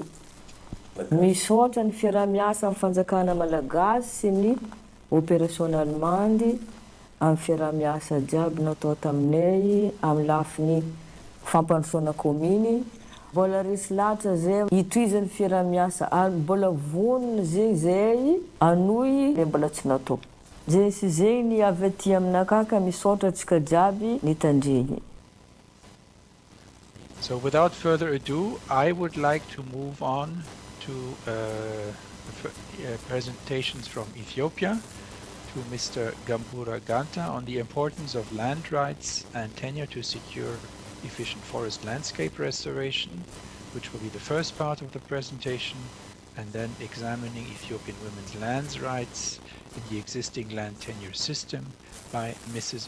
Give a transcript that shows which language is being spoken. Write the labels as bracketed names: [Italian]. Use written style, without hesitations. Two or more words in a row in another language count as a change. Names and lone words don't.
[Malagasy] Misaotra ny fiarahamiasa amin'ny fanjakana malagasy sy ny [French] opération allemande [Malagasy] amin'ny fiarahamiasa jiaby natao taminay amin'ny lafiny fampandrosoana commune. Mbola resy lahatra zay hitohizan'ny fiarahamiasa ary mbola vonona zegny zay anohy le mbola tsy natao. Zay sy zay ny avy aty aminakà ka misaotra antsika jiaby nitandregny. [English] So without further ado, I would like to move on to presentations from Ethiopia to Mr. Gambura Ganta on the importance of land rights and tenure to secure efficient forest landscape restoration, which will be the first part of the presentation, and then examining Ethiopian women's land rights in the existing land tenure system by Mrs.